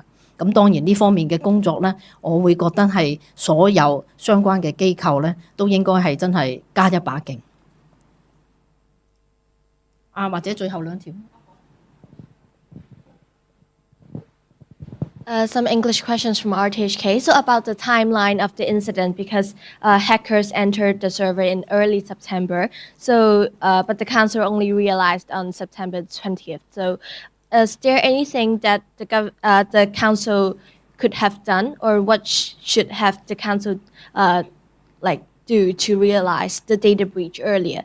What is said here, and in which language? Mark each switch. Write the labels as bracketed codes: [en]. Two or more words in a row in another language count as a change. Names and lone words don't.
[yue] 咁當然呢方面嘅工作咧，我會覺得係所有相關嘅機構咧，都應該係真係加一把勁。或者最後2條。 [en] Some English questions from RTHK. So about the timeline of the incident, because hackers entered the server in early September. So, but the council only realized on September 20th. So, is there anything that the council could have done, or what should have the council do to realize the data breach earlier?